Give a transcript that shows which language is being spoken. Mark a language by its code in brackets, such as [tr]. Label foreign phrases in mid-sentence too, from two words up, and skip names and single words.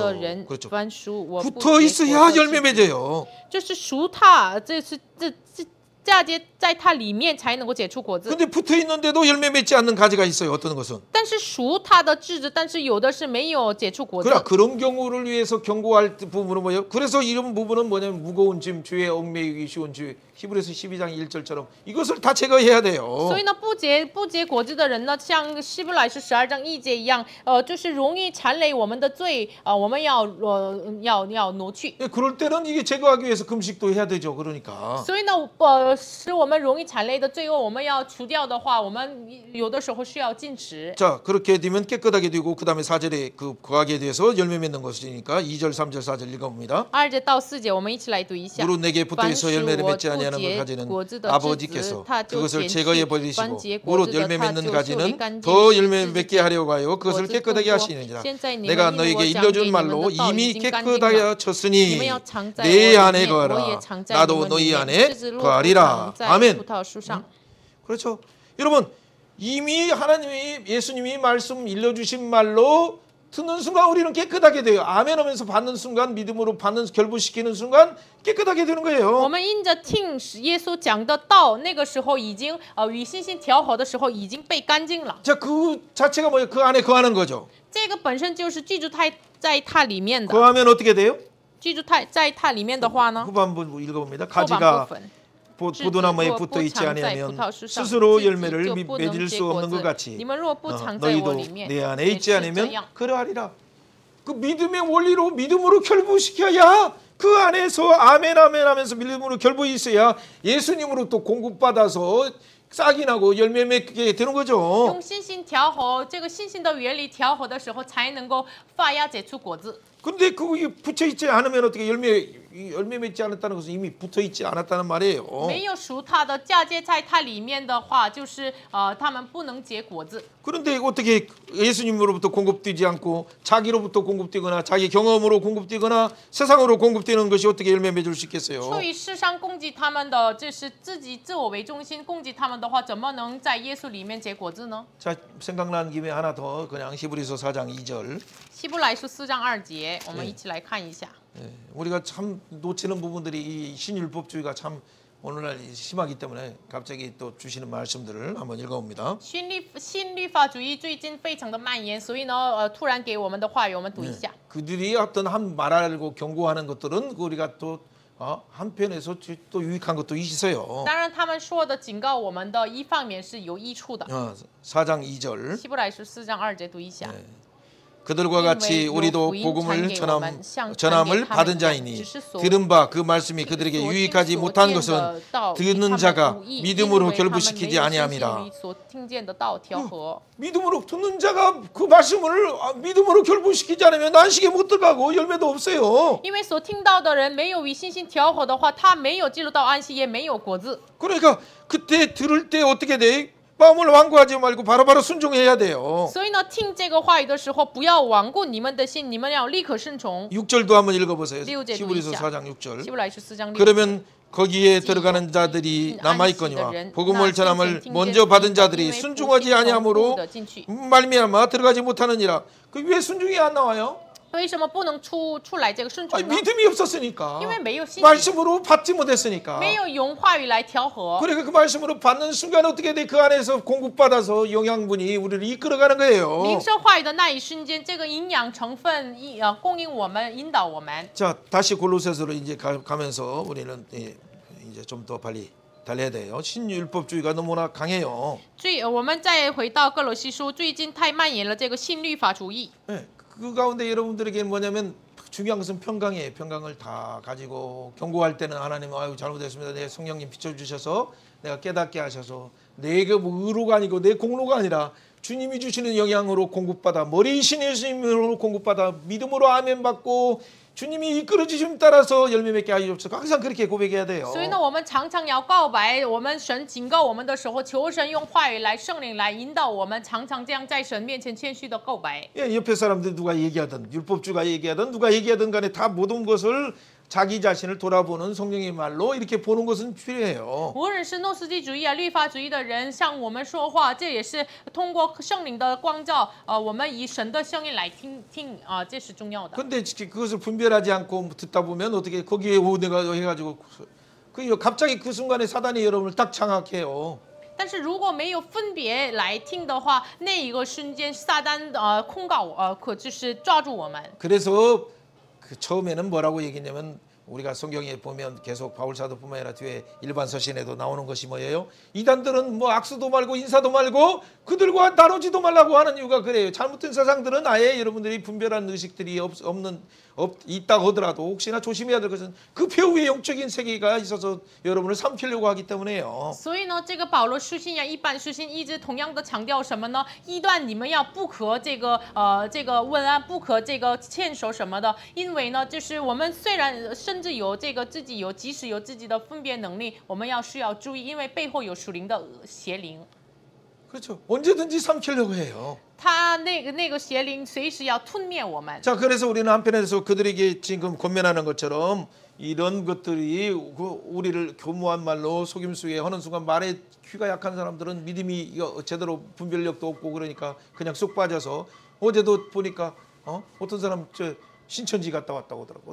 [zh] 的人 [ko] 그렇죠. [zh] 专属，我不 [ko] 붙어 [zh] 结 [ko] 있어야 [zh] 果子 [ko] 열매 맺어요. [zh] 就是属他，这嫁接在它里面才能够结出果子。 [ko] 근데 붙어 있는데도 열매 맺지 않는 가지가 있어요. 어떤 것은. [zh] 但是属它的枝子，但是有的是没有结出果子。 [ko] 그러나 그런 경우를 위해서 경고할 부분은 뭐예요? 그래서 이런 부분은 뭐냐면 무거운 짐, 죄에 얽매이기 쉬운 죄. 히브리서 12장 1절처럼 이것을 다 제거해야 돼요. [zh] 所以呢，不结果子的人呢，像希伯来书12章1节一样，就是容易缠累我们的罪，我们要挪去。 [ko] 예, 그럴 때는 이게 제거하기 위해서 금식도 해야 되죠. 그러니까. [zh] 所以呢，使我们容易缠累的罪恶，我们要除掉的话，我们有的时候需要禁食。 [ko] 자, 그렇게 되면 깨끗하게 되고 그다음에 4절에 그 거하게 돼서 열매 맺는 것이니까 2절, 3절, 4절 읽어봅니다. [zh] 2 节到4节，我们一起来读一下。 [ko] 무릇 내게 붙어 있어 열매를 맺지 아니하는 것 가지는 아버지께서 그것을 제거해 버리시고 무릇 열매 맺는 가지는 더 열매 맺게 하려고 하여 그것을 깨끗하게 하시느니라. 내가 너에게 일러준 말로 이미 깨끗하게 하셨으니 내 안에 거하라. 나도 너희 안에 거하리라. 아멘. 그렇죠. 여러분 이미 하나님이 예수님이 말씀 일러주신 말로 듣는 순간 우리는 깨끗하게 돼요. 아멘 하면서 받는 순간 믿음으로 받는 결부시키는 순간 깨끗하게 되는 거예요. [zh] 我们因着听耶稣讲的道，那个时候已经与信心调和的时候已经被干净了。 [ko] 자, 그 자체가 뭐예요? 그 안에 거하는 거죠. [zh] 这个本身就是居住在它里面的。 [ko] 거하면 어떻게 돼요? [zh] 居住在它里面的话呢， [ko] 후반부 읽어봅니다. [zh] 后半部 [ko] 가지가 [zh] 分。 [ko] 포도나무에 붙어 있지 아니하면 스스로 열매를 맺을 수 없는 것 같이 너희도 내 안에 있지 않으면 그러하리라. 그 믿음의 원리로 믿음으로 결부시켜야 그 안에서 아멘 아멘 하면서 믿음으로 결부해 있어야 예수님으로 또 공급받아서 싹이 나고 열매 맺게 되는 거죠. [zh] 用信心调和，这个信心的原理调和的时候，才能够发芽结出果子。 [ko] 근데 그게 붙여 있지 않으면 어떻게 열매 맺지 않았다는 것은 이미 붙어 있지 않았다는 말이에요. [zh] 没有属它的嫁接在它里面的话，就是他们不能结果子。 [ko] 그런데 어떻게 예수님으로부터 공급되지 않고 자기로부터 공급되거나 자기 경험으로 공급되거나 세상으로 공급되는 것이 어떻게 열매 맺을 수 있겠어요? [zh] 出于世上供给他们的，这是自我为中心供给他们的话，怎么能在耶稣里面结果子呢？ [ko] 자, 생각나는 김에 하나 더 그냥 히브리서 4장 2절. [zh] 希伯来书4章2节，我们一起来看一下。 [ko] 예, 우리가 참 놓치는 부분들이 이 신율법주의가 참 오늘날 심하기 때문에 갑자기 또 주시는 말씀들을 한번 읽어봅니다. [zh] 新律法主义最近非常的蔓延，所以呢，突然给我们的话语，我们读一下。 [ko] 그들이 어떤 한 말하고 경고하는 것들은 우리가 또 한편에서 또 유익한 것도 있어요. [zh] 当然，他们说的警告我们的一方面是有益处的。 [ko] 4장 2절. [zh] 希伯来书4章2节读一下。 [ko] 그들과 같이 우리도 복음을 전함을 받은 자이니 들은 바 그 말씀이 그들에게 유익하지 못한 것은 듣는 자가 믿음으로 결부시키지 아니함이라. 믿음으로 듣는 자가 그 말씀을 믿음으로 결부시키지 않으면 안식에 못 들어가고 열매도 없어요. [zh] 因为所听到的人没有与信心调和的话，他没有进入到安息，也没有果子。 [ko] 그러니까 그때 들을 때 어떻게 돼? 마음을 완고하지 말고 바로바로 순종해야 돼요. [zh] 所以呢，听这个话语的时候，不要顽固你们的心，你们要立刻顺从。 [ko] 6절도 한번 읽어보세요. 6절 히브리서 4장 6절. [zh] 希伯来书4章6节。 [ko] 그러면 거기에 들어가는 자들이 남아있거니와 복음을 전함을 먼저 받은 자들이 순종하지 아니함으로 말미암아 들어가지 못하느니라. 그 왜 순종이 안 나와요? [zh] 为什么不能出来这个顺从 [ko] 아니, [zh] 呢？ [ko] 믿음이 없었으니까. [zh] 因为没有信心， [ko] 말씀으로 받지 못했으니까. [zh] 没有用话语来调和。 [ko] 그러니까 그 말씀으로 받는 순간 어떻게 돼? 그 안에서 공급받아서 영양분이 우리를 이끌어가는 거예요. [zh] 领受话语的那一瞬间，这个营养成分供应我们，引导我们。 [ko] 자, 다시 골로새서로 이제 가면서 우리는 이제 좀 더 빨리 달려야 돼요. 신율법주의가 너무나 강해요. [zh] 我们再回到哥罗西书，最近太蔓延了这个新律法主义。 [ko] 네, 그 가운데 여러분들에게 뭐냐면 중요한 것은 평강이에요. 평강을 다 가지고 경고할 때는 하나님 아유 잘못했습니다. 내 성령님 비춰주셔서 내가 깨닫게 하셔서 내가 뭐 의로가 아니고 내 공로가 아니라 주님이 주시는 영향으로 공급받아 머리이신 예수님으로 공급받아 믿음으로 아멘 받고 주님이 이끌어 주심 따라서 열매 맺게 하시옵소서. 항상 그렇게 고백해야 돼요. [zh] 所以呢，我们常常要告白，我们神警告我们的时候，求神用话语来圣灵来引导我们，常常这样在神面前谦虚的告白。 [ko] 예, 옆에 사람들 누가 얘기하든 율법주가 얘기하든 누가 얘기하든 간에 다 모든 것을 자기 자신을 돌아보는 성령의 말로 이렇게 보는 것은 필요해요. [zh] 无论是诺斯基主义律法主义的人向我们说话，这也是通过圣灵的光照，我们以神的声音来听这是重要的。 [ko] 근데 그것을 분별하지 않고 듣다 보면 어떻게 거기에 내가 해가지고 갑자기 그 순간에 사단이 여러분을 딱 장악해요. [zh] 但是如果没有分别来听的话，那一个瞬间撒旦控告可就是抓住我们。 [ko] 그래서 그 처음에는 뭐라고 얘기했냐면 우리가 성경에 보면 계속 바울사도뿐만 아니라 뒤에 일반 서신에도 나오는 것이 뭐예요? 이단들은 뭐 악수도 말고 인사도 말고 그들과 다루지도 말라고 하는 이유가 그래요. 잘못된 세상들은 아예 여러분들이 분별하는 의식들이 있다고 하더라도 혹시나 조심해야 될 것은 그 배후의 영적인 세계가 있어서 여러분을 삼키려고 하기 때문에요. [zh] 所以呢，这个保罗书信呀，一般书信一直同样的强调什么呢？异端你们要不可这个问安，不可这个牵手什么的，因为呢，就是我们虽然甚至有这个自己有，即使有自己的分别能力，我们需要注意，因为背后有属灵的邪灵。 [ko] 그렇죠. 언제든지 삼키려고 해요. [zh] 他那个邪灵随时要吞灭我们。 [ko] 자, 그래서 우리는 한편에서 그들에게 지금 권면하는 것처럼 이런 것들이 우리를 교묘한 말로 속임수에 하는 순간 말에 귀가 약한 사람들은 믿음이 제대로 분별력도 없고 그러니까 그냥 쏙 빠져서 어제도 보니까 어떤 사람 신천지 갔다 왔다고 하더라고.